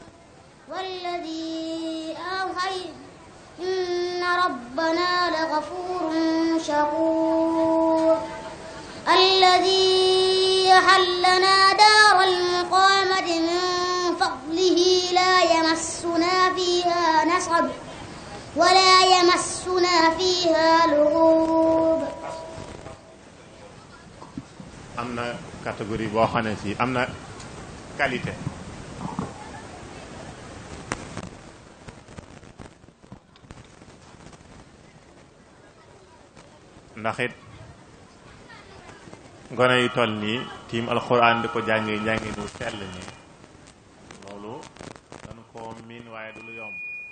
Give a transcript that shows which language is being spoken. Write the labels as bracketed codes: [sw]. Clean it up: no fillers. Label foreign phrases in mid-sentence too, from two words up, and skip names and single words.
[ar] والذي أوحينا إن ربنا لغفور شكور. الذي أحلنا دار المقامة من فضله لا يمسنا فيها نصب ولا يمسنا فيها لغوب. [wo] am na catégorie boo xam ne fii am na qualité ndax it gone yu toll nii tiim alxuraan di ko jàngi njàngi nu sell nii loolu dañu ko miin waaye du lu yomb